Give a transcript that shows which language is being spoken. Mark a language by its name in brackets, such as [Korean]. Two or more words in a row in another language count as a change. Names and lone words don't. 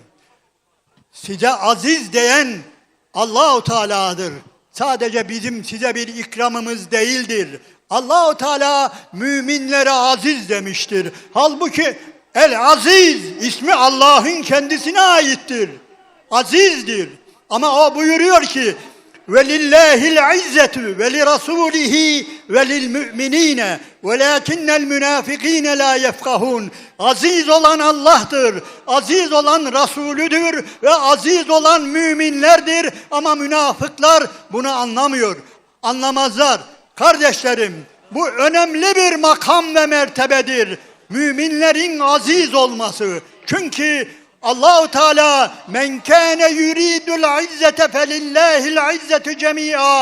[Turkish] Size aziz diyen Allahu Teala'dır. Sadece bizim size bir ikramımız değildir. Allahu Teala müminlere aziz demiştir. Halbuki El-Aziz ismi Allah'ın kendisine aittir. Azizdir. Ama o buyuruyor ki [Arabic] وَلِلَّهِ الْعِزَّةُ وَلِرَسُولِهِ وَلِلْمُؤْمِنِينَ وَلَاكِنَّ الْمُنَافِقِينَ لَا يَفْقَهُونَ. [Turkish] Aziz olan Allah'tır, aziz olan Resulüdür ve aziz olan müminlerdir. Ama münafıklar bunu anlamıyor, anlamazlar. Kardeşlerim, bu önemli bir makam ve mertebedir. Müminlerin aziz olması. Çünkü Allahu Teala [Arabic] مَن كَانَ يُرِيدُ الْعِزَّةَ فَلِلَّهِ الْعِزَّةُ جَمِيعًا.